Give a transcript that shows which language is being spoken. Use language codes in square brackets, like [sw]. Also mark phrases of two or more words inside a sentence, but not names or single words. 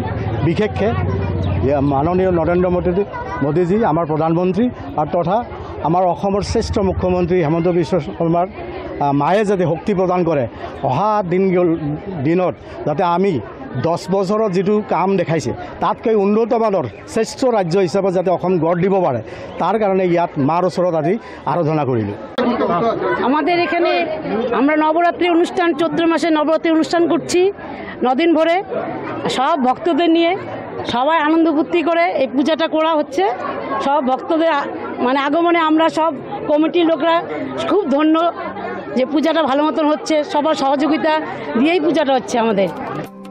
[as] বিশেষকৈ মাননীয় নৰেন্দ্ৰ মোদীজী আমাৰ প্ৰধানমন্ত্ৰী আৰু তথা আমাৰ অসমৰ শ্ৰেষ্ঠ মুখ্যমন্ত্ৰী হিমন্ত বিশ্ব শৰ্মাৰ মায়ে যাতে শক্তি প্ৰদান কৰে, অহা দিনত যাতে আমি 10 বছৰত যিটো কাম দেখাইছে তাতকৈ উন্নতমানৰ শ্ৰেষ্ঠ ৰাজ্য হিচাপে যাতে অসম গঢ় দিব পাৰে, তার কারণে ইয়াত মার ওচৰত আজি আরাধনা করিল। [bn] আমাদের এখানে আমরা নবরাত্রি অনুষ্ঠান চৈত্র মাসে নবরাত্রি অনুষ্ঠান করছি 9 দিন ভরে সব ভক্তদের নিয়ে সবাই আনন্দ ফুর্তি করে এই পূজাটা করা হচ্ছে। সব ভক্তদের মানে আগমনে আমরা সব কমিটির লোকরা খুব ধন্য যে পূজাটা ভালো মতন হচ্ছে, সবার সহযোগিতা দিয়েই পূজাটা হচ্ছে আমাদের।